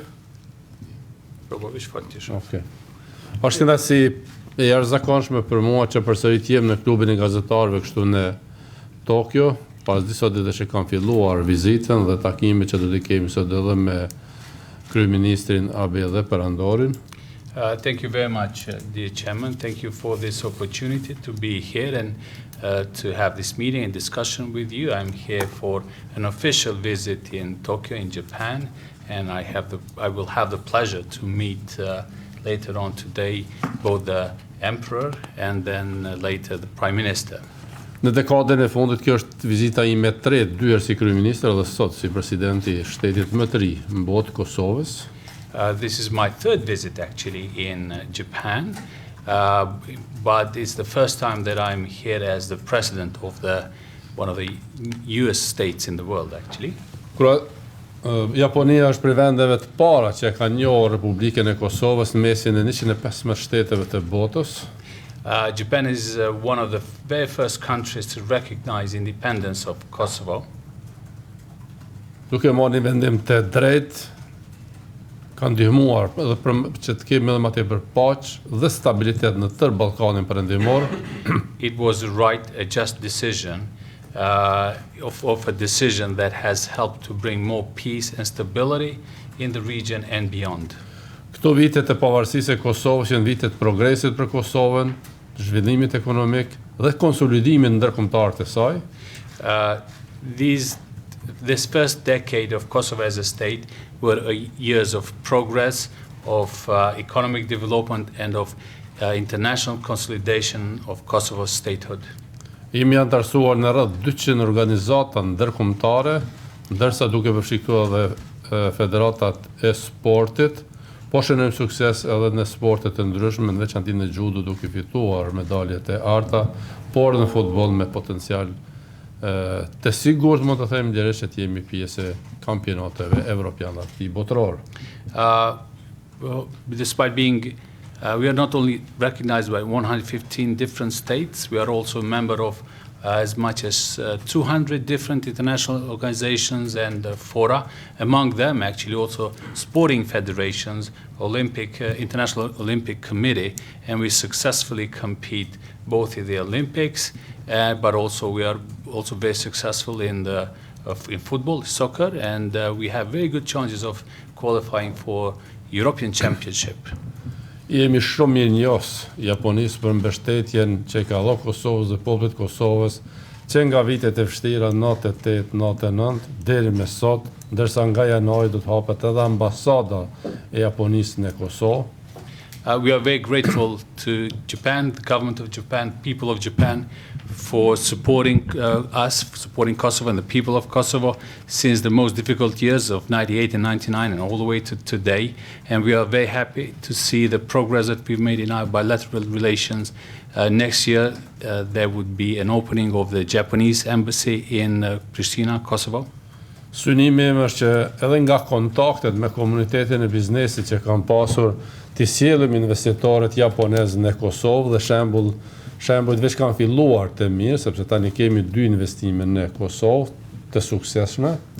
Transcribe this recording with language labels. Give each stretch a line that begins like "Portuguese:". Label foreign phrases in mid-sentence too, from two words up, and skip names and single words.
Albanian: Probabisht faktisht. Okay. Është kënaqësi e jashtëzakonshme për mua që përsëri të jem në klubin e gazetarëve këtu në Tokyo, pas disa ditësh që kam filluar vizitën dhe takimin që do të kemi sot edhe me kryeministrin Abi dhe perandorin.
English: Thank you very much, dear Chairman. Thank you for this opportunity to be here and to have this meeting and discussion with you. I'm here for an official visit in Tokyo, in Japan, and I will have the pleasure to meet later on today both the Emperor and then later the Prime Minister.
Albanian: Në dekadën e fundit kjo është vizita ime e tretë, dyherë si kryeministër dhe sot si presidenti i shtetit më të ri në botë Kosovës.
English: This is my third visit actually in Japan, but it's the first time that I'm here as the president of one of the US states in the world actually.
Albanian: Japonia është prej vendeve të para që ka njohur Republikën e Kosovës në mesin e 115 shteteve të botës.
English: Japan is one of the very first countries to recognize independence of Kosovo.
Albanian: Duke marrë një vendim të drejtë, ka ndihmuar edhe që të kemi edhe më tepër paqë dhe stabilitet në tërë Ballkanin Perëndimor.
English: It was a just decision of a decision that has helped to bring more peace and stability in the region and beyond.
Albanian: Këto vitet e pavarësisë e Kosovës janë vitet progresit për Kosovën, zhvillimit ekonomik dhe konsolidimit ndërkombëtar të saj.
English: This first decade of Kosovo as a state were years of progress, of economic development, and of international consolidation of Kosovo's statehood.
Albanian: Jemi antarësuar në rreth 200 organizata ndërkombëtare, ndërsa duke përfshiktuar edhe federatat e sportit, po shënojmë sukses edhe në sportet të ndryshme, në veçanti në judo duke fituar medaljet e arta, por në futboll me potencial të sigurt mund të them direkt që jemi pjesë e kampionateve evropiane të botëror.
English: Despite being we are not only recognized by 115 different states, we are also a member of as much as 200 different international organizations and fora, among them actually also sporting federations, International Olympic Committee, and we successfully compete both in the Olympics, but also we are also very successful in football, soccer, and we have very good chances of qualifying for European Championship.
Albanian: Jemi shumë mirë njohës Japonisë për mbështetjen që ka dhënë Kosovës dhe popullit Kosovës që nga vitet e vështira 98-99 deri me sot, ndërsa nga janari do të hapet edhe ambasada e Japonisë në Kosovë.
English: We are very grateful to Japan, the government of Japan, people of Japan, for supporting us, supporting Kosovo and the people of Kosovo since the most difficult years of 98 and 99 and all the way to today. And we are very happy to see the progress that we've made in our bilateral relations. Next year, there would be an opening of the Japanese embassy in Pristina, Kosovo.
Albanian: Synimi im është që edhe nga kontaktet me komunitetin e biznesit që kam pasur, të sjellim investitorët japonezë në Kosovë dhe shembujt veç kanë filluar të mirë, sepse tani kemi 2 investime në Kosovë të suksesshme.